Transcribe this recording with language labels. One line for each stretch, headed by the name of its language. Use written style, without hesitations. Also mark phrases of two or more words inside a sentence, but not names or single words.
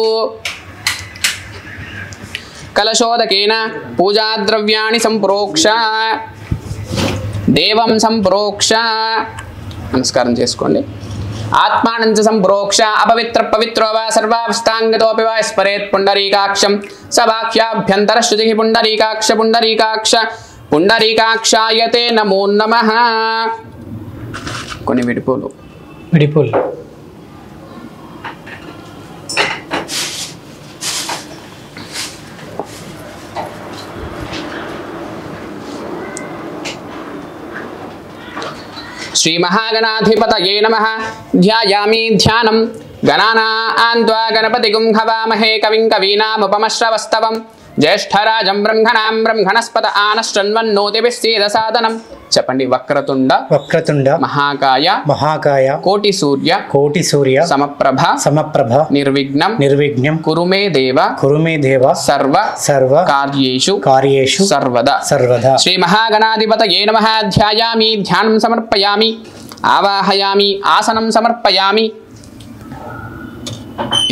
Sanskrit: కలశోదకేన పూజాద్రవ్యాణి సంప్రోక్ష దేవం సంప్రోక్ష
Telugu: నమస్కారం చేసుకోండి
Sanskrit: ఆత్మానంచ సంప్రోక్ష అపవిత్ర పవిత్రో వా సర్వావస్థాంగతోపి వా స్మరేత్ పుండరీకాక్షం సబాఖ్యాభ్యంతర శృతి పుండరీకాక్ష పుండరీకాక్షాయతే నమో నమః
Telugu: కొన్ని విడిపోలు
Sanskrit: श्री महागणाधिपतये नमः ध्यायामि ध्यानं गणानान्त्वा गणपतिगुं हवामहे कविं कवीनामुपमश्रवस्तवं ज्येष्ठराजं ब्रह्मणस्पत आनश्चन्वन्नोतिभिः सीदसादनं చెప్పండి వక్రతుండ మహాకాయ కోటి సూర్య సమప్రభ నిర్విఘ్నం కురు మే దేవ సర్వ కార్యేషు సర్వదా శ్రీ మహాగణాధిపతయే నమః ధ్యాయామి ధ్యానం సమర్పయామి ఆవాహయామి ఆసనం సమర్పయామి ఇది